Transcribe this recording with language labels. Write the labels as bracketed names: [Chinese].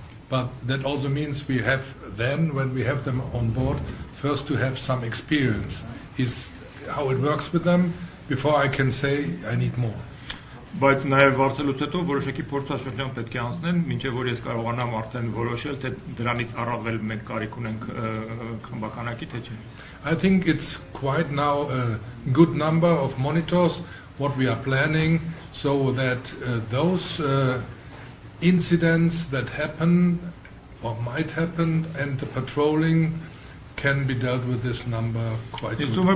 [English] But that also means we have then, when we have them on board, first to have some experience, is how it works with them, before I can say I need more. [Armenian] Բայց նաև վարձելուց հետո որոշակի փորձաշրջան պետք է անցնեն, մինչև որ ես կարողանամ արդեն որոշել, թե դրանից առավել մենք կարիք ունենք խմբականակի, թե չէ։ [English] I think it's quite now a good number of monitors, what we are planning, so that those incidents that happen or might happen and the patrolling can be dealt with this number quite good.